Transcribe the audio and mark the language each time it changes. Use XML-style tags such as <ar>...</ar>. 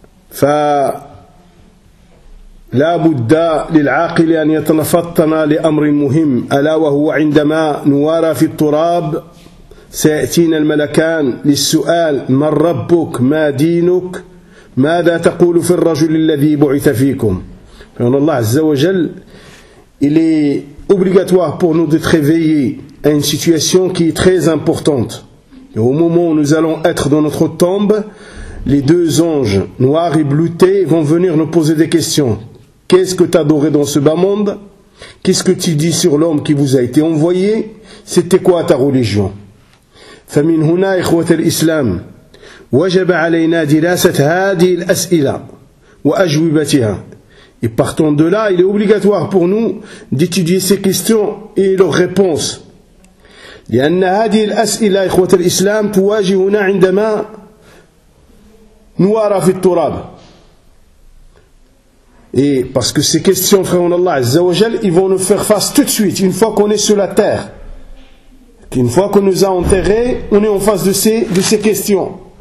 <ar>فلا بد للعاقل أن يتلفطن لأمر مهم، ألا وهو عندما نوارى في التراب سيأتينا الملكان للسؤال: من ربك؟ ما دينك؟ ماذا تقول في الرجل الذي بعث فيكم؟ فإن الله عز وجل</ar> <fr>il est obligatoire pour nous d'être réveillé à une situation qui est très importante. Et au moment où nous allons être dans notre tombe, les deux anges noirs et bloutés vont venir nous poser des questions. Qu'est-ce que tu as adoré dans ce bas monde? Qu'est-ce que tu dis sur l'homme qui vous a été envoyé? C'était quoi ta religion?</fr> <ar>فمن هنا إخوة الإسلام وجب علينا دراسة هذه الأسئلة وأجوبتها.</ar> <fr>Et partant de là, il est obligatoire pour nous d'étudier ces questions et leurs réponses.</fr> <ar>لأن هذه الأسئلة إخوة الإسلام تواجهنا عندما نوارى في التراب.</ar> <fr>Et parce que ces questions, frère en Allah عز وجل, ils vont nous faire face tout de suite une fois qu'on est sur la terre. Une fois qu'on nous a enterrés, on est en face de ces questions.</fr>